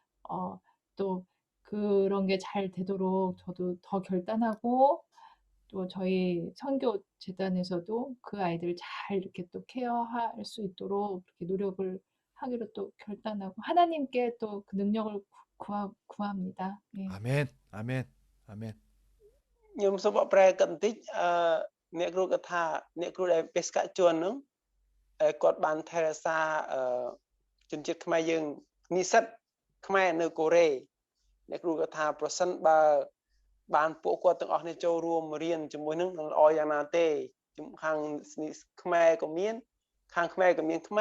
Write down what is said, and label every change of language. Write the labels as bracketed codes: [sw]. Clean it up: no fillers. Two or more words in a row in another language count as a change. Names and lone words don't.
[ko] 또 그런 게 잘 되도록 저도 더 결단하고 또 저희 선교 재단에서도 그 아이들을 잘 이렇게 또 케어할 수 있도록 그렇게 노력을 하기로 또 결단하고 하나님께 또 그 능력을 구합니다. 네. 아멘. 아멘. 아멘. [km] ខ្ញុំសូមបកប្រែកន្តិចអ្នកគ្រូក៏ថាអ្នកគ្រូដែលបេសកជនហ្នឹងគាត់បានថែរក្សាជនជាតិខ្មែរយើងនិស្សិតខ្មែរនៅកូរ៉េអ្នកគ្រូក៏ថាប្រ សិនបើបានពួកគាត់ទាំងអស់គ្នាចូលរួមរៀនជាមួយនឹងល្អយ៉ាងណាទេខាងខ្មែរក៏មានខាងខ្មែរក៏មានខ្មែរ